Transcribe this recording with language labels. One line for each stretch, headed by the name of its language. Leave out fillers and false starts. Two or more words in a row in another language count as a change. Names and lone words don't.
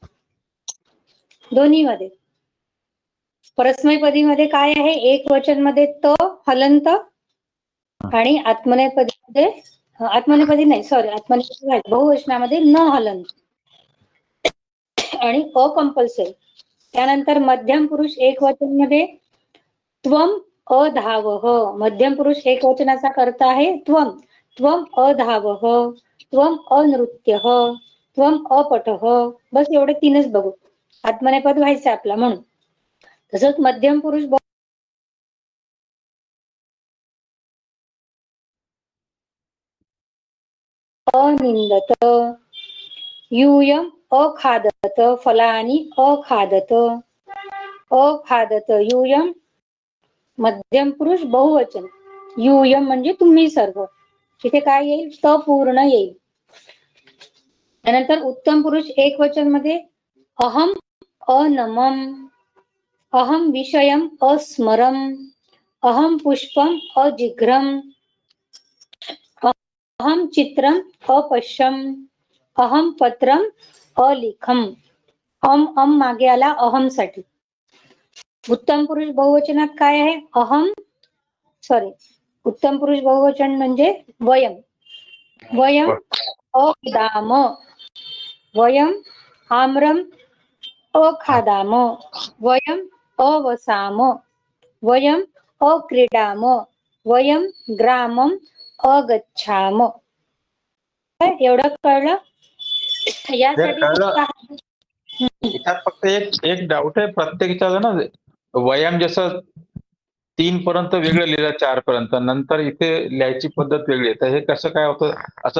Marathi: दोन्ही मध्ये परस्मयपदी मध्ये काय आहे, एक वचन मध्ये त हलंत आणि आत्मनेपदी बहुवचनामध्ये न हलंत आणि अकंपल्सरी. त्यानंतर मध्यम पुरुष एक वचन मध्ये
Sanskrit: त्वम अधावः.
Marathi: मध्यम पुरुष एक वचनाचा कर्ता आहे त्वम.
Sanskrit: त्वम अधावः, त्वम अनृत्यः, त्वम अपठः.
Marathi: बस एवढे 3च बघू. आत्मनेपद व्हायचं आपला म्हणून. तसंच मध्यम पुरुष अनिंदत,
Sanskrit: यूयम अखादत फलानि अखादत, अखादत यूयम.
Marathi: मध्यम पुरुष बहुवचन, यूयम म्हणजे तुम्ही सर्व. इथे काय येईल, त पूर्ण येईल. त्यानंतर उत्तम पुरुष एक वचन मध्ये
Sanskrit: अहम अनमम, अहम विषयम अस्मरम, अहम पुष्पम अजिघ्रम, अहम चित्रम अपश्यम, अहम पत्रम अलिखम.
Marathi: अम मागे आला अहम साठी. उत्तम पुरुष बहुवचनात काय आहे, उत्तम पुरुष बहुवचन म्हणजे वयम.
Sanskrit: वयम अखादाम, वयम आम्रम अखादाम, वयम अवसाम, वयम अक्रीडाम, वयम ग्रामम अगच्छाम.
Marathi: एवढं कळलं. यासाठी इथं फक्त एक डाऊट आहे, प्रत्येकाचा ना वयम जसं 3 पर्यंत वेगळं लिहिलं, 4 पर्यंत, नंतर इथे लिहायची पद्धत वेगळी आहे. तर हे कसं काय होतं असं